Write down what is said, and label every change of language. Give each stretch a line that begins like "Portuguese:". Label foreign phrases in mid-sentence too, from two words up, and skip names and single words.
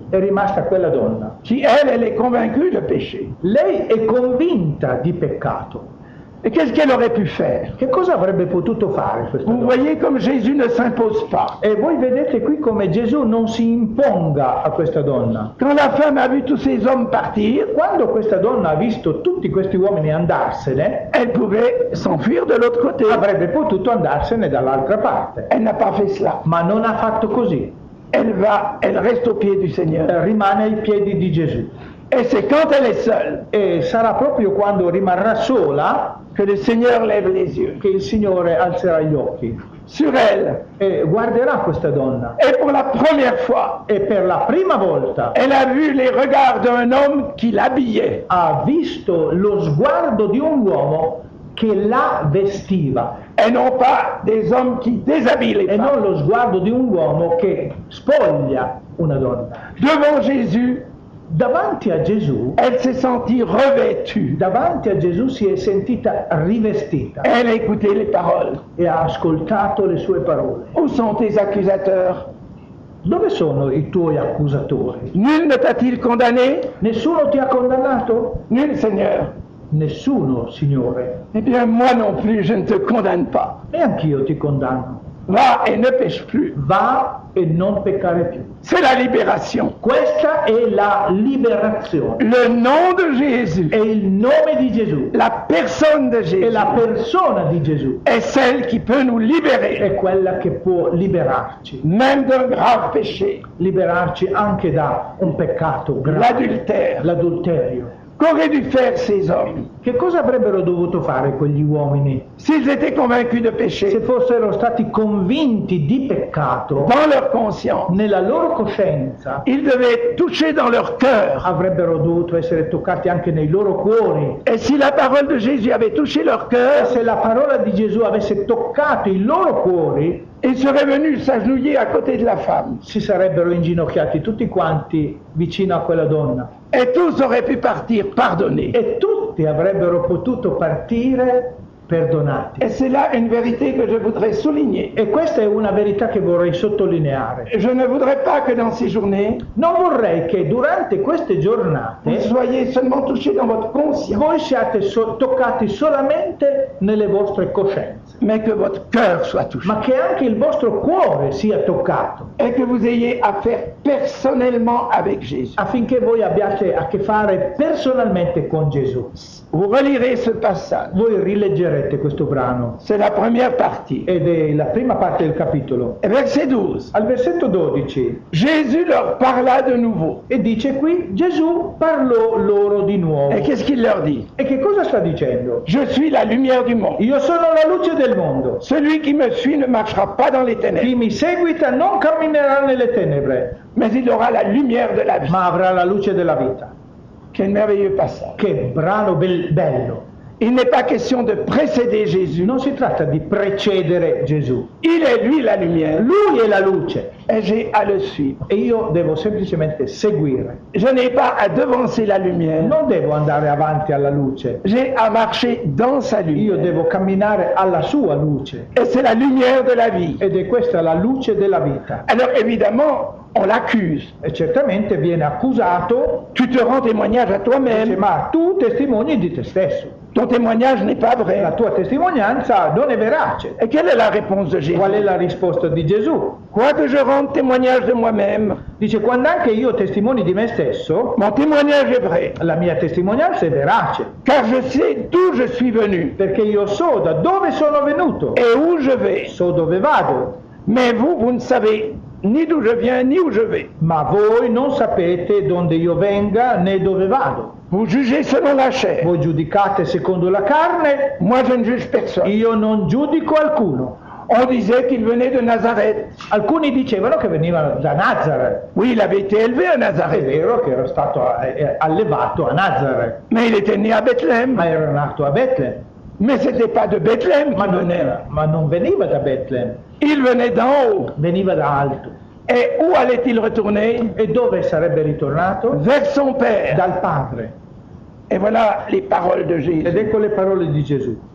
Italian: È rimasta quella donna.
French: qui elle est convaincue de péché.
Italian: Lei è convinta di peccato.
French: Et qu'est-ce qu'elle aurait pu faire?
Italian: Che cosa avrebbe potuto fare questa
French: Vous
Italian: donna?
French: voyez comme Jésus ne s'impose pas.
Italian: E voi vedete qui come Gesù non si imponga a questa donna.
French: Quand la femme a vu tous ces hommes partir,
Italian: Quando questa donna ha visto tutti questi uomini andarsene,
French: elle pouvait s'enfuir de l'autre côté.
Italian: avrebbe potuto andarsene dall'altra parte.
French: Elle n'a pas fait cela.
Italian: Ma non ha fatto così.
French: Elle reste aux pieds du Seigneur.
Italian: Rimane ai piedi di Gesù.
French: Et c'est quand elle est seule
Italian: E sarà proprio quando rimarrà sola
French: que le Seigneur lève les yeux
Italian: che il Signore alzerà gli occhi
French: sur elle.
Italian: e guarderà questa donna.
French: Et pour la première fois,
Italian: E per la prima volta
French: elle a vu les regards d'un homme qui l'habillait.
Italian: ha visto lo sguardo di un uomo che la vestiva
French: Et non pas des hommes qui déshabillent les
Italian: e non
French: femmes.
Italian: lo sguardo di un uomo che spoglia una donna.
French: Devant Jésus,
Italian: Davanti a Gesù,
French: elle s'est sentie revêtue.
Italian: davanti a Gesù si è sentita rivestita
French: Elle a écouté les paroles.
Italian: e ha ascoltato le sue parole.
French: Où sont tes accusateurs?
Italian: Dove sono i tuoi accusatori?
French: Nul ne t'a-t-il condamné?
Italian: Nessuno ti ha condannato?
French: Nul, Seigneur.
Italian: Nessuno, Signore.
French: Eh bien, moi non plus, je ne te condamne pas.
Italian: E anch'io ti condanno.
French: Va et ne pêche plus.
Italian: Va e non peccare più.
French: C'est la libération.
Italian: Questa è la liberazione.
French: Le nom de Jésus,
Italian: È il nome di Gesù.
French: la personne de
Italian: È
French: Jésus,
Italian: la persona di Gesù.
French: est celle qui peut nous libérer,
Italian: È quella che può liberarci.
French: même d'un grave péché,
Italian: Liberarci anche da un peccato grave.
French: l'adultère.
Italian: L'adulterio.
French: Qu'auraient dû faire ces hommes?
Italian: Che cosa avrebbero dovuto fare quegli uomini
French: s'ils étaient convaincus de
Italian: se
French: péché
Italian: fossero stati convinti di peccato
French: dans leur conscience?
Italian: nella loro coscienza?
French: Ils devaient être touchés dans leur cœur.
Italian: Avrebbero dovuto essere toccati anche nei loro cuori.
French: Et si la parole de Jésus avait touché leur
Italian: E
French: cœur,
Italian: se la parola di Gesù avesse toccato i loro cuori,
French: ils seraient venus s'agenouiller à côté de la femme.
Italian: si sarebbero inginocchiati tutti quanti vicino a quella donna.
French: Et tous auraient pu partir pardonnés.
Italian: E tutti avrebbero potuto partire perdonati.
French: Et c'est là une vérité que je voudrais souligner.
Italian: E questa è una verità che vorrei sottolineare.
French: Je ne voudrais pas que dans ces journées,
Italian: Non vorrei che durante queste
French: vous
Italian: giornate
French: soyez seulement touchés dans votre conscience,
Italian: voi siate toccati solamente nelle vostre coscienze,
French: mais que votre cœur soit touché.
Italian: ma che anche il vostro cuore sia toccato,
French: Et que vous ayez affaire personnellement avec Jésus.
Italian: affinché voi abbiate a che fare personalmente con Gesù.
French: Vous relirez ce passage.
Italian: Voi rileggerete questo brano
French: C'est la première partie.
Italian: ed è la prima parte del capitolo.
French: Et verset 12.
Italian: Al versetto 12
French: Jésus leur parla de nouveau.
Italian: e dice qui Gesù parlò loro di nuovo.
French: Et qu'est-ce qu'il leur dit?
Italian: E che cosa sta dicendo?
French: Je suis la lumière du monde.
Italian: Io sono la luce del mondo.
French: Celui qui me suit ne marchera pas dans les ténèbres,
Italian: Chi mi seguita non camminerà nelle tenebre,
French: mais il aura la lumière de la vie.
Italian: ma avrà la luce della vita.
French: Quel merveilleux passage.
Italian: Che brano bello!
French: Il n'est pas question de précéder Jésus.
Italian: Non si tratta di precedere Gesù.
French: Il est lui la lumière
Italian: Lui è la luce
French: et j'ai à le suivre.
Italian: e io devo semplicemente seguire.
French: Je n'ai pas à devancer la lumière.
Italian: Non devo andare avanti alla luce.
French: J'ai à marcher dans sa
Italian: Io
French: lumière.
Italian: devo camminare alla sua luce.
French: Et c'est la lumière de la vie.
Italian: Ed è questa la luce della vita.
French: Alors évidemment, on l'accuse.
Italian: E certamente viene accusato,
French: Tu te rends témoignage à
Italian: dice,
French: toi-même.
Italian: ma tu testimoni di te stesso.
French: Ton témoignage n'est pas
Italian: La
French: vrai.
Italian: tua testimonianza non è verace.
French: Et quelle est la réponse de Jésus?
Italian: Qual è la risposta di Gesù?
French: Quoique je rende témoignage de moi-même,
Italian: Dice, quando anche io testimoni di me stesso,
French: mon témoignage est vrai.
Italian: la mia testimonianza è verace,
French: Car je sais d'où je suis venu
Italian: perché io so da dove sono venuto,
French: et où je vais.
Italian: so dove vado,
French: Mais vous, vous ne savez ni d'où je viens ni où je vais.
Italian: ma voi non sapete dove io venga né dove vado.
French: Vous jugez selon la chair.
Italian: Voi giudicate secondo la carne,
French: Moi, je ne juge personne.
Italian: io non giudico alcuno.
French: On disait qu'il venait de Nazareth.
Italian: Alcuni dicevano che veniva da Nazareth.
French: Oui, il avait été élevé à
Italian: È
French: Nazareth,
Italian: vero che era stato allevato a Nazareth,
French: mais il était né à Bethléem.
Italian: ma era nato a Betlem.
French: Mais ce n'était pas de Bethléem
Italian: Ma
French: qu'il
Italian: non,
French: venait.
Italian: ma non veniva da Betlem,
French: Il venait d'en haut.
Italian: veniva da alto.
French: Et où allait-il retourner?
Italian: E dove sarebbe ritornato?
French: Vers son Père.
Italian: Dal Padre.
French: Et voilà les paroles de
Italian: Ed
French: Jésus.
Italian: ecco le parole di Gesù.